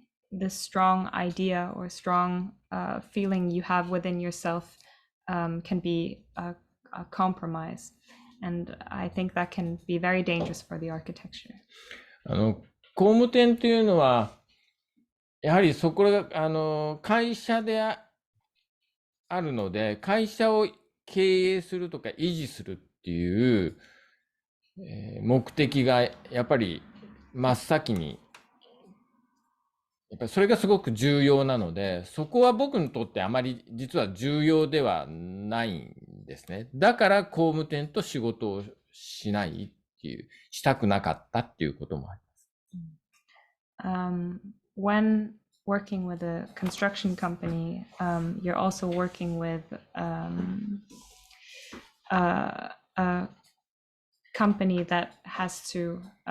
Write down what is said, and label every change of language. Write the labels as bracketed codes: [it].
[en] this strong idea or strong feeling you have within yourself can be a compromise, and I think that can be very dangerous for the architecture. [ja] 工務店というのはやはりそこが会社であるので、会社を経営するとか維持するっていう目的がやっぱり真っ先に、やっぱりそれがすごく重要なので、そこは僕にとってあまり実は重要ではないんですね。だから工務店と仕事をしないっていう、したくなかったっていうこともあります。 [en] When working with a construction company, you're also working with a company that has to